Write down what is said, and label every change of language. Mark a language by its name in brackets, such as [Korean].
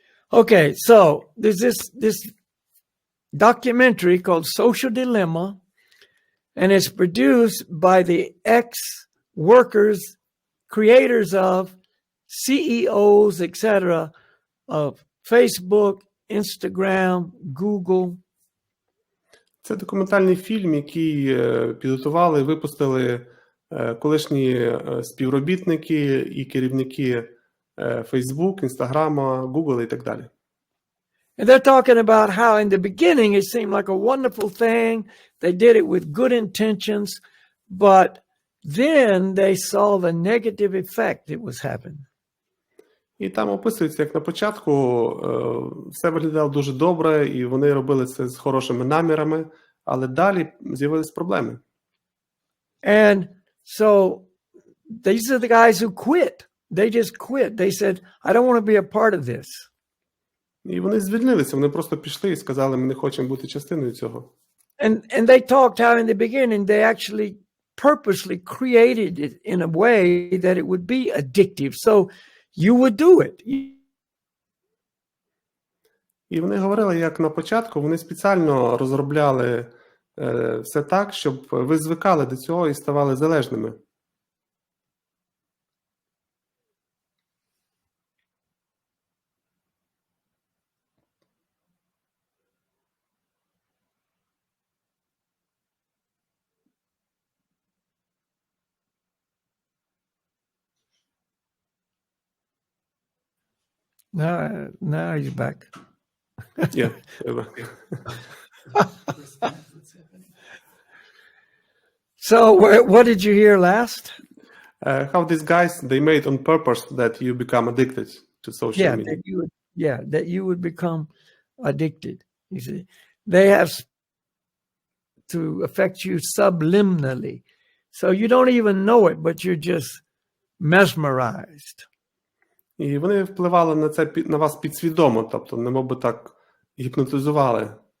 [English] Okay, so there's this documentary called Social Dilemma, and it's produced by the ex-workers, creators of, CEOs, etc., of Facebook, Instagram, Google. [Ukrainian] Це документальний фільм, який підготували і випустили колишні співробітники і керівники Facebook, Інстаграма, Google і так далі. [English] And they're talking about how in the beginning it seemed like a wonderful thing. They did it with good intentions, but then they saw the negative effect it was having. [Ukrainian] І там описується, як на початку все виглядало дуже добре, і вони робили це з хорошими намірами, але далі з'явились проблеми. [English] And so these are the guys who quit. They just quit. They said, I don't want to be a part of this. [Ukrainian] І вони звільнилися, вони просто пішли і сказали, ми не хочемо бути частиною цього. [English] And they talked how in the beginning they actually purposely created it in a way that it would be addictive. So you would do it. [Ukrainian] І вони говорили, як на початку, вони спеціально розробляли все так, щоб ви звикали до цього і ставали залежними. [English] Now he's back. Yeah. So what did you hear last? How these guys, they made on purpose that you become addicted to social media. That you would become addicted. You see, they have to affect you subliminally. So you don't even know it, but you're just mesmerized. [Ukrainian] І вони впливали на це на вас підсвідомо, тобто немов би так гіпнотизували.